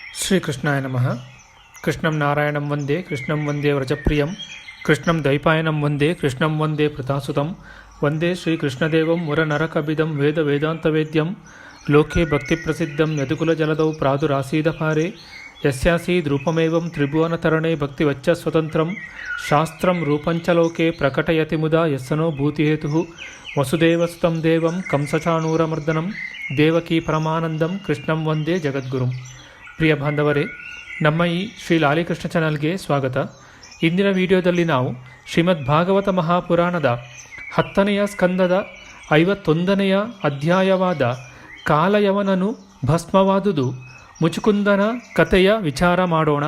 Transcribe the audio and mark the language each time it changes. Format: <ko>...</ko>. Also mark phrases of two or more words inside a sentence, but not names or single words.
<sa>ಶ್ರೀಕೃಷ್ಣಾಯ ನಮಃ. ಕೃಷ್ಣಂ ನಾರಾಯಣಂ ವಂದೇ ಕೃಷ್ಣಂ ವಂದೇ ವ್ರಜಪ್ರಿಯಂ ಕೃಷ್ಣಂ ದ್ವೈಪಾಯನಂ ವಂದೇ ಕೃಷ್ಣಂ ವಂದೇ ಪ್ರತಾಸುತಂ ವಂದೇ ಶ್ರೀಕೃಷ್ಣದೇವಂ ಮುರನರಕಬಿದಂ ವೇದ ವೇದಾಂತವೇದ್ಯಂ ಲೋಕೆ ಭಕ್ತಿಪ್ರಸಿದ್ಧಂ ಯದುಕುಲಜಲದೌ ಪ್ರಾದುರಾಸೀದಪಾರೆ ಯಸ್ಯಾಸೀದ್ರೂಪಮೇವಂ ತ್ರಿಭುವನತರಣೆ ಭಕ್ತಿವಚ್ಚ ಸ್ವತಂತ್ರಂ ಶಾಸ್ತ್ರಂ ರೂಪಂಚ ಲೋಕೆ ಪ್ರಕಟಯತಿ ಮುದಾ ಯಸ್ಸನೋ ಭೂತಿಹೇತುಃ ವಸುದೇವಸುತಂ ದೇವಂ ಕಂಸಚಾಣೂರಮರ್ದನಂ ದೇವಕೀ ಪರಮಾನಂದಂ ಕೃಷ್ಣಂ ವಂದೇ ಜಗದ್ಗುರುಂ.</sa> <kn>ಪ್ರಿಯ ಬಾಂಧವರೇ, ನಮ್ಮ ಈ ಶ್ರೀ ಲಾಲಿಕೃಷ್ಣ ಚಾನಲ್ಗೆ ಸ್ವಾಗತ. ಇಂದಿನ ವಿಡಿಯೋದಲ್ಲಿ ನಾವು ಶ್ರೀಮದ್ ಭಾಗವತ ಮಹಾಪುರಾಣದ 10ನೆಯ ಸ್ಕಂದದ 51ನೆಯ ಅಧ್ಯಾಯವಾದ ಕಾಲಯವನನು ಭಸ್ಮವಾದುದು ಮುಚುಕುಂದನ ಕಥೆಯ ವಿಚಾರ ಮಾಡೋಣ.</kn>